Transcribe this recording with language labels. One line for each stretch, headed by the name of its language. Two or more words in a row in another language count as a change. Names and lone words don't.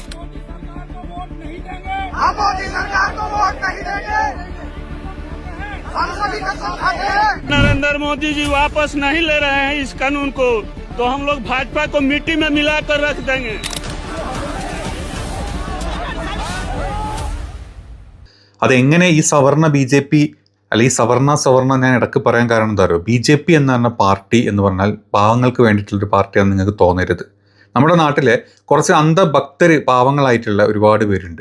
Hindi: हम मोदी सरकार को वोट नहीं देंगे, हम सभी कसम खाते हैं। नरेंद्र मोदी जी वापस नहीं ले रहे हैं इस कानून को, तो हम लोग भाजपा को मिट्टी में मिलाकर रख देंगे।
Malayalam: അതെങ്ങനെ ഈ സവർണ ബി.ജെ.പി അല്ലെങ്കിൽ സവർണ ഞാൻ ഇടയ്ക്ക് പറയാൻ കാരണം എന്താ പറയുക, ബി.ജെ.പി എന്ന് പറഞ്ഞ പാർട്ടി എന്ന് പറഞ്ഞാൽ പാവങ്ങൾക്ക് വേണ്ടിയിട്ടുള്ളൊരു പാർട്ടിയാണെന്ന് നിങ്ങൾക്ക് തോന്നരുത്. നമ്മുടെ നാട്ടിലെ കുറച്ച് അന്ധഭക്തർ പാവങ്ങളായിട്ടുള്ള ഒരുപാട് പേരുണ്ട്.